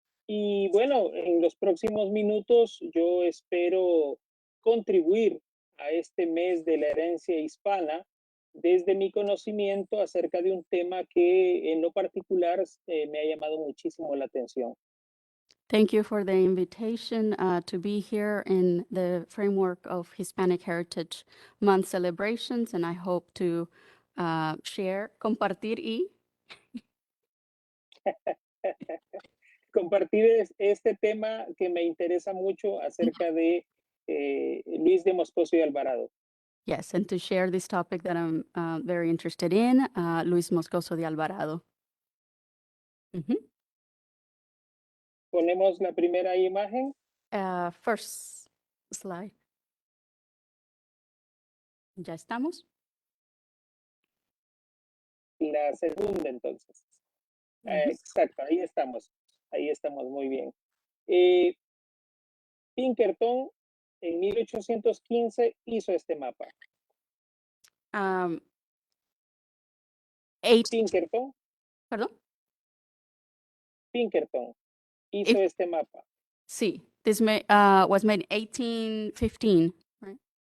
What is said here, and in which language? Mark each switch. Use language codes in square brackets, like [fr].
[es] Y bueno, en los próximos minutos yo espero contribuir a este mes de la herencia hispana desde mi conocimiento acerca de un tema que en lo particular me ha llamado muchísimo la atención. [en] Thank you for the invitation to be here in the framework of Hispanic Heritage Month celebrations, and I hope to share, [es] compartir y compartir este tema que me interesa mucho acerca de Luis de Moscoso y Alvarado. [en] yes, and to share this topic that I'm very interested in, Luis Moscoso de Alvarado. [es] Ponemos la primera imagen. [en] First slide. [es] ¿Ya estamos? La segunda, entonces. Exacto, ahí estamos. Ahí estamos, muy bien. Pinkerton, en 1815, hizo este mapa. Pinkerton. ¿Perdón? Pinkerton hizo este mapa. Sí, [en] this was made in 1815, right?